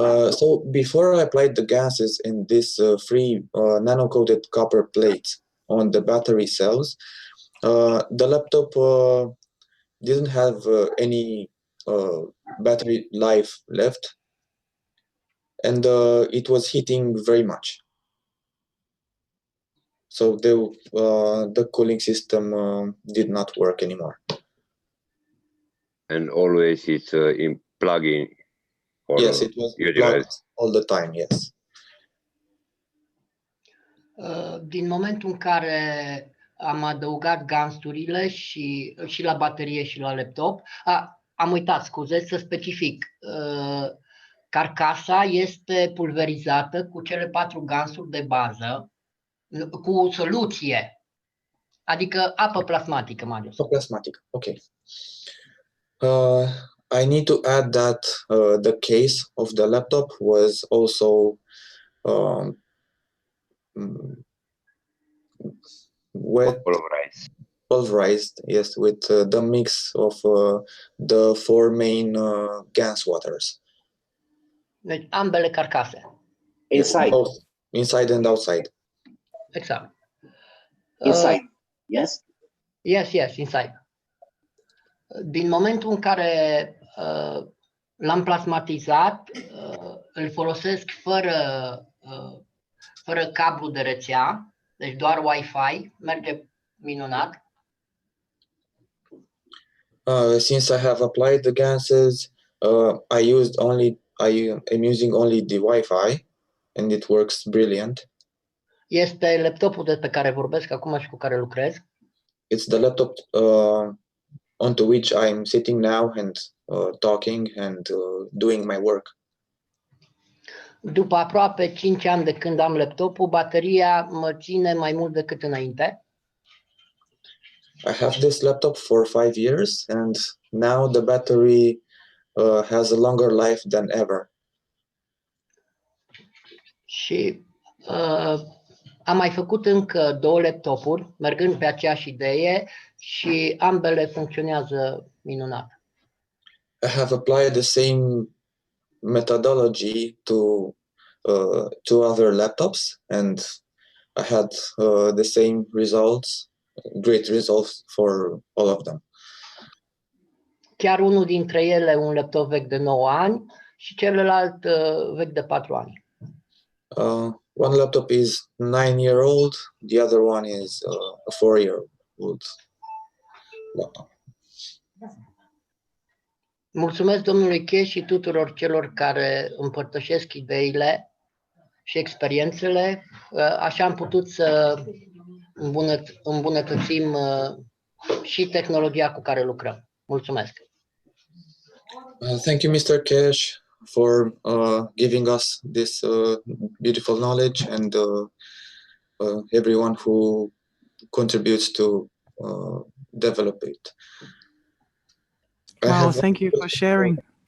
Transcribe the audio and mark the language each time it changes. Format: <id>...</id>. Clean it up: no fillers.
<en>So before I applied the gases in these 3 nano-coated copper plates on the battery cells, the laptop didn't have any battery life left, and it was heating very much. So the cooling system did not work anymore. And always it's in plug-in. Yes, it was plugged all the time, yes.</en> <ro>Din momentul în care am adăugat gansurile și la baterie și la laptop, am uitat, scuze, să specific. Carcasa este pulverizată cu cele 4 gansuri de bază, cu soluție, adică apă plasmatică, Marius. Apă plasmatică, ok.</ro> <en>I need to add that the case of the laptop was also wet. Pulverized. pulverized, yes, with the mix of the four main GANs waters.</en> <ro>Deci ambele carcase.</ro> <en>Inside. Both inside and outside. Exact. Inside. Yes? Yes, yes, inside.</en> <ro>Din momentul în care l-am plasmatizat, îl folosesc fără cablu de rețea, deci doar Wi-Fi, merge minunat.</ro> <en>Since I have applied the gases, I'm using only the Wi-Fi, and it works brilliant.</en> <ro>Este laptopul despre care vorbesc acum și cu care lucrez.</ro> <en>It's the laptop onto which I'm sitting now and talking and doing my work.</en> <ro>După aproape 5 ani de când am laptopul, bateria mă ține mai mult decât înainte.</ro> <en>I have this laptop for 5 years, and now the battery has a longer life than ever.</en> <ro>Și am mai făcut încă 2 laptopuri, mergând pe aceeași idee, și ambele funcționează minunat.</ro> <en>I have applied the same methodology to 2 other laptops, and I had the same results, great results for all of them.</en> <ro>Chiar unul dintre ele un laptop vechi de 9 ani și celălalt vechi de 4 ani.</ro> <en>One laptop is 9-year-old, the other one is a 4-year-old laptop.</en> <ro>Mulțumesc domnului Keshe și tuturor celor care împărtășesc ideile și experiențele. Așa am putut să îmbunătățim și tehnologia cu care lucrăm. Mulțumesc!</ro> <en>Thank you, Mr. Keshe, for giving us this beautiful knowledge, and everyone who contributes to develop it. Wow, thank you for sharing.</en>